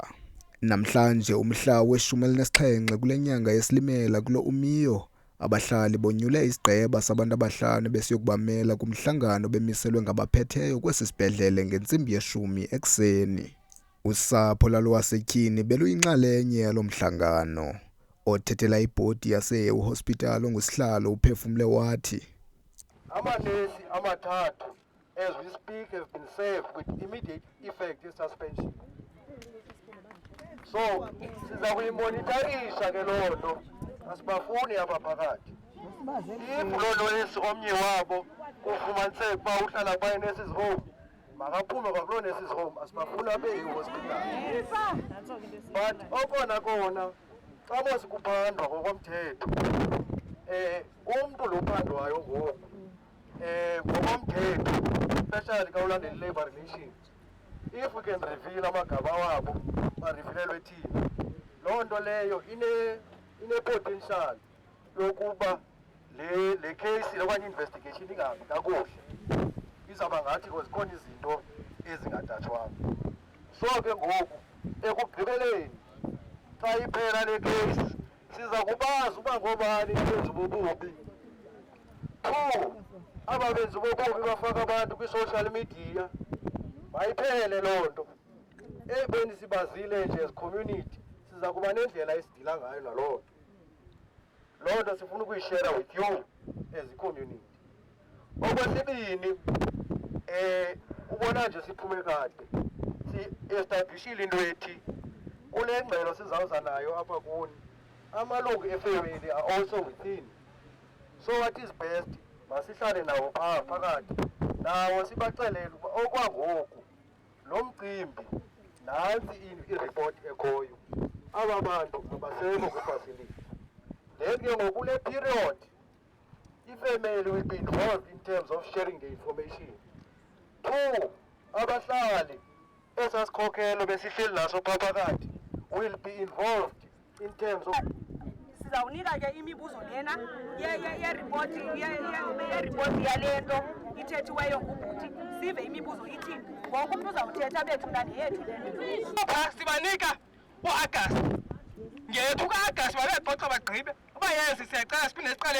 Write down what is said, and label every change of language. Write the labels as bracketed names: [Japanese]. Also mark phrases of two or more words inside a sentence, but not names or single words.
[Xhosa] Namhlanje umhla we-17 kule nyanga yeSilimela kulo uMeyo, abahlali bonyule isigqeba sabantu abahlanu besiyokubamela kumhlangano bemiselwe ngabaphetheyo kwesi sibhedlele ngentsimbi ye-10 ekuseni. Usapho lalo wasetyhini beluyinxalenye yalo mhlangano. Othethela ibhodi yaseYew Hospital ongusihlalo uphefumle wathi, amanesi amathathu [English] as we speak have been served with immediate effect suspension. [Xhosa] So siza kuyimonitarisha ke loo nto, asibafuni apha phakathi. If loo nesi omnye wabo kufumaniseka uba uhlala kwaye [English] nurses home, [Xhosa] makaphume kwakuloo [English] nurses home, [Xhosa] asibafuni abe yi-hospital. But okona kona xa mos kuphandwa ngokomthetho, umntu lo uphandwayo ngoku ngokomthetho, especially xa ulandela i- [English] labor relations, if we can reveal [Xhosa] amagaba wabo barevilelwe thina, loo nto leyo ine-potential yokuba le case okanye investigation ingahambi kakuhle, izawuba ngathi zikhona izinto ezingadatshwanga. So ke ngoku ekugqibeleni xa iphela le case siza kubazi uba ngobani abenzi bobubi. 2, aba benzi bobubi bafaka abantu kwi- [English] social media, [Xhosa] mayiphele loo nto. Ebeni sibazile nje [English] as community [Xhosa] siza kuba nendlela esidila ngayo naloo nto. Loo nto sifuna ukuyishare [English] with you as [Xhosa] i-community. Okwesibini, ubona nje siphume kade si-establishile into ethi kule ngxelo sizawuza nayo apha kuni, amalungu efamily [English] are also within. So what is best, [Xhosa] masihlale nawo phaa phakathi nawo sibaxelele ukuba okwangoku lo mcimbi nantsi iripoti ekhoyo, aba bantu abasekho kwifacility. [English] Then [Xhosa] ke ngoku kule period ifamily [English] will be involved in terms of sharing the information. [Xhosa] 2, abahlali esasikhokelo besihleli naso phaa phakathi [English] will be involved in terms of [Xhosa] sizawunika ke imibuzo lena yeripoti yale nto ithethiweyo ngubhuti, sive imibuzo ithini. Ngoku umntu uzawuthetha bethu mna neyethu le nto. Sibanika u-Agasti, ngethu ka-Agasti babexoxa bagqibe uba yezi siyacela siphinde siqale.